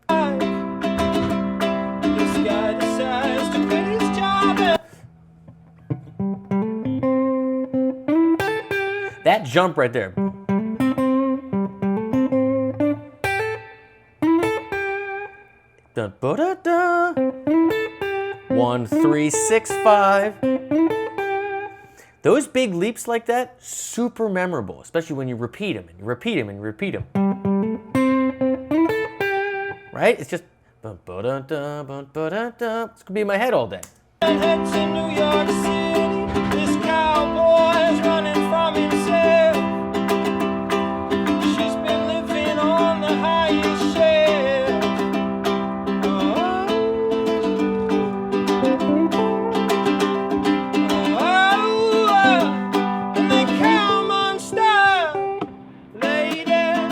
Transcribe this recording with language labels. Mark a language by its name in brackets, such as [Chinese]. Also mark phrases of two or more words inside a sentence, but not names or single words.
[English] This guy decides to quit his job. That jump right there. Dun, ba, da, da. 1, 3, 6, 5. Those big leaps like that, super memorable, especially when you repeat them and you repeat them and you repeat them. Right? It's just bun, ba, da, da, bun, ba, da, da. It's gonna be in my head all day. Head to New York City. This cowboy's running from himself. She's been living on the highest shelf. And they come on style, lady.